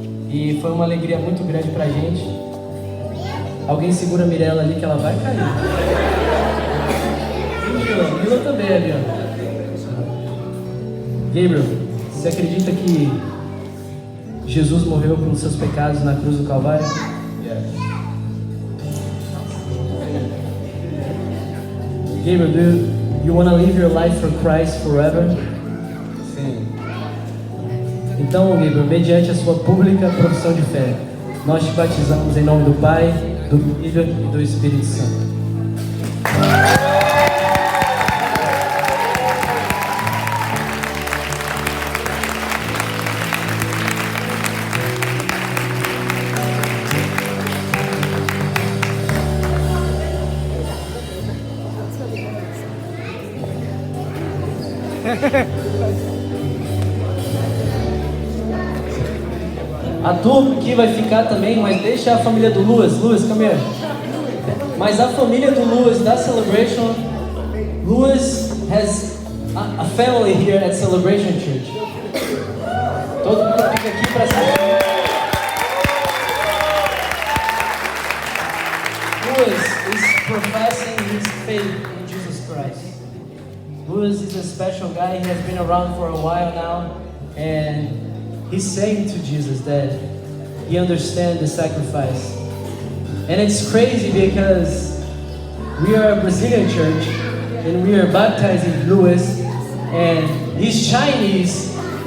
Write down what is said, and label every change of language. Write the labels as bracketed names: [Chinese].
[Portuguese] E foi uma alegria muito grande pra gente. Alguém segura a Mirella ali que ela vai cair. E Mila também ali, ó. Gabriel, você acredita que Jesus morreu pelos seus pecados na cruz do Calvário? [English] Yes. Gabriel, do you want to live your life for Christ forever? [Portuguese] Sim. Então, Gabriel, mediante a sua pública profissão de fé, nós te batizamos em nome do Pai, do Filho e do Espírito Santo. A turma aqui vai ficar também, mas deixa a família do Luas. [English] Luas, come here. [Portuguese] Mas a família do Luas da Celebration, [English] Luas has a family here at Celebration Church. [Portuguese] Todo mundo fica aqui para assistir. [English] Luas is professing his faith in Jesus Christ. Luas is a special guy. He has been around for a while now, and he's saying to Jesus that he understands the sacrifice. And it's crazy because we are a Brazilian church and we are baptizing Luas, and he's Chinese.